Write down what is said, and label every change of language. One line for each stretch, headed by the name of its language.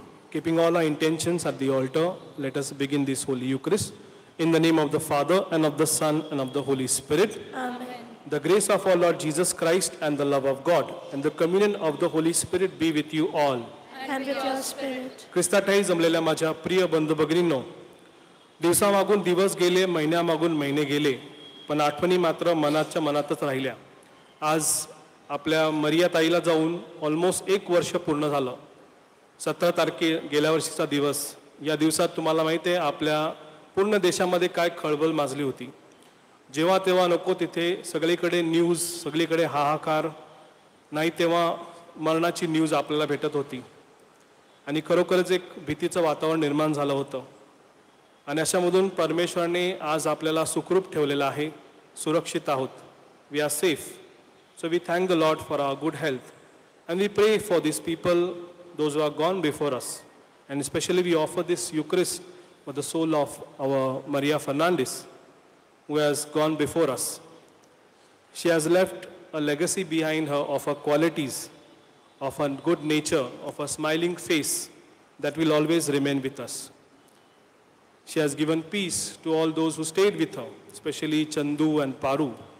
English: Keeping all our intentions at the altar, let us begin this Holy Eucharist. In the name of the Father, and of the Son, and of the Holy Spirit. Amen. The grace of our Lord Jesus Christ, and the love of God, and the communion of the Holy Spirit be with you all. And with your spirit.
Marathi: ख्रिस्ताठाई जमलेल्या माझ्या प्रिय बंधू भगिनींनो, दिवसामागून दिवस गेले, महिन्यामागून महिने गेले, पण आठवणी मात्र मनाच्या मनातच राहिल्या. आज आपल्या मरिया ताईला जाऊन ऑलमोस्ट 1 वर्ष पूर्ण झालं. 17 तारखे गेल्या वर्षीचा दिवस. या दिवसात तुम्हाला माहिती आहे आपल्या पूर्ण देशामध्ये काय खळबळ माजली होती. जेव्हा तेव्हा नको तिथे सगळीकडे न्यूज, सगळीकडे हाहाकार, नाही तेव्हा मरणाची न्यूज आपल्याला भेटत होती. आणि खरोखरच एक भीतीचं वातावरण निर्माण झालं होतं. आणि अशामधून परमेश्वराने आज आपल्याला सुखरूप ठेवलेलं आहे, सुरक्षित आहोत.
English: We are safe. So we thank the Lord for our good health and we pray for this people, those who are gone before us. And specially we offer this eucharist for the soul of our Maria Fernandes, who has gone before us. She has left a legacy behind her of her qualities, of her good nature, of her smiling face that will always remain with us. She has given peace to all those who stayed with her, especially Chandu and Paru.